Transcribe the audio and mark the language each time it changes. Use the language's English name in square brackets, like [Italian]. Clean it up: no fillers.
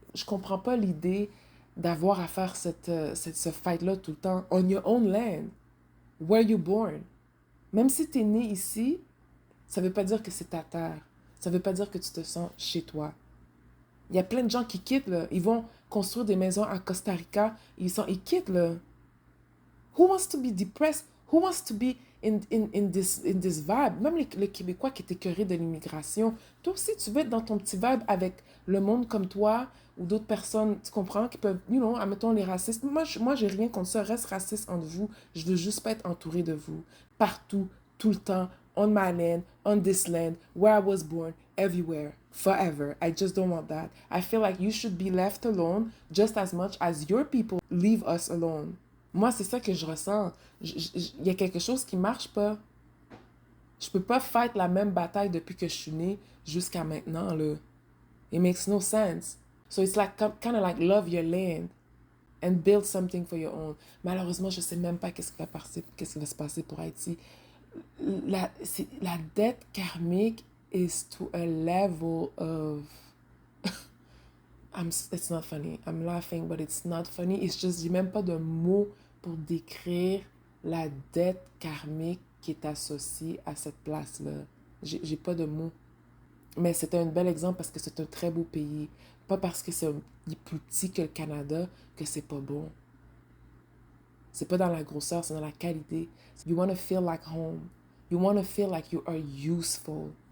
[French] Je comprends pas l'idée d'avoir à faire ce fight-là tout le temps. [English] On your own land. Where you born. [French] Même si tu es né ici, ça veut pas dire que c'est ta terre. Ça veut pas dire que tu te sens chez toi. Il y a plein de gens qui quittent, là. Ils vont construire des maisons à Costa Rica. Ils quittent, là. [English] Who wants to be depressed? Who wants to be in this vibe? [French] Même les Québécois qui étaient écœurés de l'immigration. Toi aussi, tu veux être dans ton petit vibe avec le monde comme toi ou d'autres personnes, tu comprends, qui peuvent, admettons les racistes. Moi, j'ai rien contre ça. Reste raciste entre vous. Je veux juste pas être entouré de vous. Partout, tout le temps, [English] on my land, on this land, where I was born, everywhere, forever. I just don't want that. I feel like you should be left alone just as much as your people leave us alone. [French] Moi, c'est ça que je ressens. Il y a quelque chose qui marche pas. Je peux pas fight la même bataille depuis que je suis née jusqu'à maintenant, là. [English] It makes no sense. So it's like kind of like love your land and build something for your own. [French] Malheureusement, je sais même pas qu'est-ce qui va se passer pour Haïti. La dette karmique [English] is to a level of it's not funny. I'm laughing, but it's not funny. It's just, [French] j'ai même pas de mots pour décrire la dette karmique qui est associée à cette place-là. J'ai pas de mots. Mais c'est un bel exemple parce que c'est un très beau pays. Pas parce que c'est plus petit que le Canada que c'est pas bon. C'est pas dans la grosseur, c'est dans la qualité. [English] You want to feel like home. You want to feel like you are useful.